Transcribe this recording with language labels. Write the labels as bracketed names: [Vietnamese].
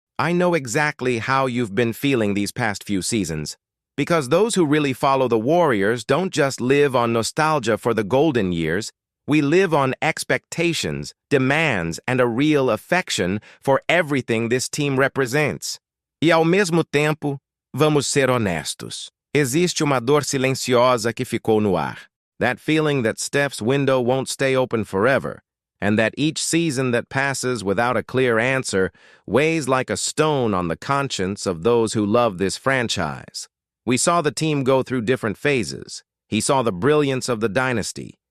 [English] I know exactly how you've been feeling these past few seasons, because those who really follow the Warriors don't just live on nostalgia for the golden years. We live on expectations, demands, and a real affection for everything this team represents. [Portuguese] E ao mesmo tempo, vamos ser honestos. Existe uma dor silenciosa que ficou no ar. [English] That feeling that Steph's window won't stay open forever, and that each season that passes without a clear answer weighs like a stone on the conscience of those who love this franchise. We saw the team go through different phases. He saw the brilliance of the dynasty.